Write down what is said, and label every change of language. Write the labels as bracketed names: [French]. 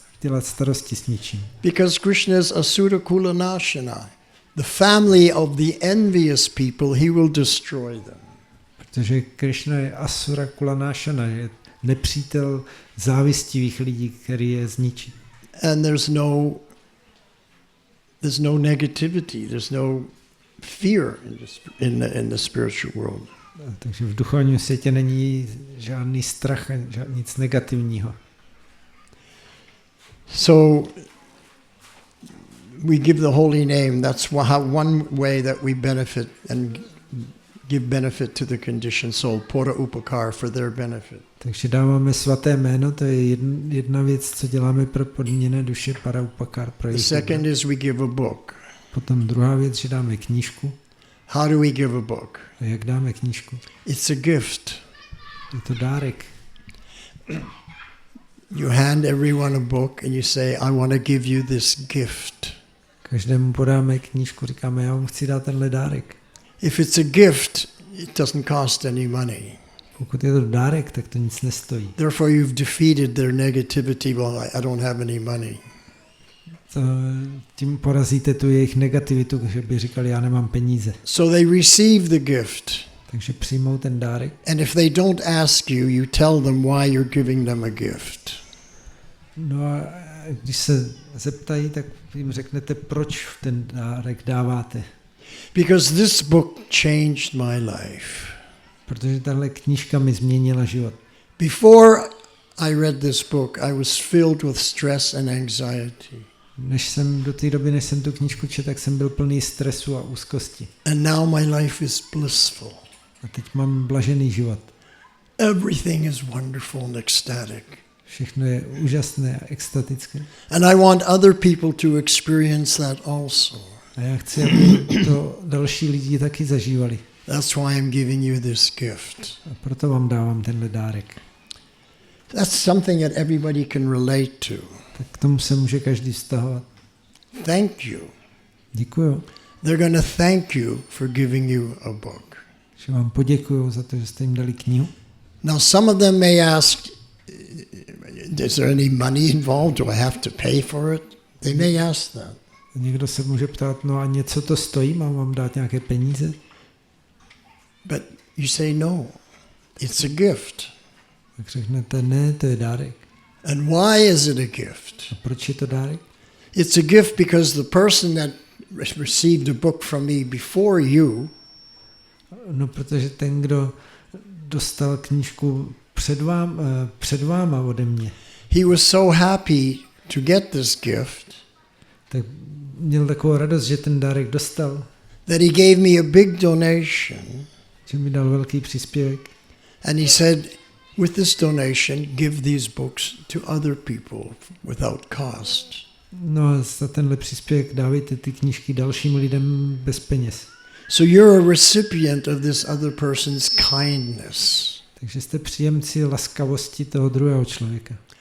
[Czech] dělat starosti s ničím. [English] Because Krishna is Asura Kula Nashana. The family of the envious people, he will destroy them. [Czech] Protože Krishna je Asura Kula Nashana, je nepřítel závistivých lidí, který je zničí. [English] And there's no negativity, there's no fear in the spiritual world. [Czech] Takže v duchovním světě není žádný strach, nic negativního. [English] So we give the holy name. That's one way that we benefit and give benefit to the conditioned soul, pora upakar, for their benefit. [Czech] Takže dáváme svaté jméno, to je jedna věc, co děláme pro podmíněné duše, para upakar. [English] The second is we give a book. [Czech] Potom druhá věc, že dáme knížku. [English] How do we give a book? [Czech] A jak dáme knížku? [English] It's a gift. [Czech] Je to dárek. [English] You hand everyone a book and you say, I want to give you this gift. [Czech] Každému podáme knížku, říkáme, já vám chci dát tenhle dárek. [English] If it's a gift, it doesn't cost any money. [Czech] Pokud je to dárek, tak to nic nestojí. [English] Therefore you've defeated their negativity. Well, I don't have any money. [Czech] Tím porazíte tu jejich negativitu, že by říkali, já nemám peníze. [English] So they receive the gift. [Czech] Takže přijmou ten dárek. [English] And if they don't ask you, you tell them why you're giving them a gift. [Czech] No a když se zeptají, tak jim řeknete, proč ten dárek dáváte. [English] Because this book changed my life. [Czech] Protože tahle knížka mi změnila život. [English] Before I read this book, I was filled with stress and anxiety. [Czech] Do té doby, než jsem tu knížku četl, tak jsem byl plný stresu a úzkosti. [English] And now my life is blissful. [Czech] A teď mám blažený život. [English] Everything is wonderful and ecstatic. [Czech] Všechno je úžasné a extatické. [English] And I want other people to experience that also. [Czech] A já chci, aby to další lidi taky zažívali. [English] That's why I'm giving you this gift. [Czech] A proto vám dávám tenhle dárek. [English] That's something that everybody can relate to. [Czech] Tak k tomu se může každý vztahovat. [English] Thank you. [Czech] Děkuju. [English] They're going to thank you for giving you a book. [Czech] Že vám poděkuju za to, že jste jim dali knihu. [English] Now some of them may ask, is there any money involved? Do I have to pay for it? They may ask that. [Czech] Někdo se může ptát, no a něco to stojí, mám vám dát nějaké peníze? [English] But you say no, it's a gift. [Czech] Tak řeknete, ne, to je dárek. [English] And why is it a gift? [Czech] A proč je to dárek? [English] It's a gift because the person that received a book from me before you, [Czech] no, protože ten, kdo dostal knížku před váma ode mě, [English] he was so happy to get this gift, [Czech] tak měl takovou radost, že ten dárek dostal, [English] that he gave me a big donation, [Czech] že mi dal velký příspěvek. [English] and he said, with this donation, give these books to other people without cost. [Czech] No a za tenhle příspěvek dávejte ty knížky dalším lidem bez peněz. [English] So you're a recipient of this other person's kindness. [Czech] Takže jste příjemci laskavosti toho druhého člověka.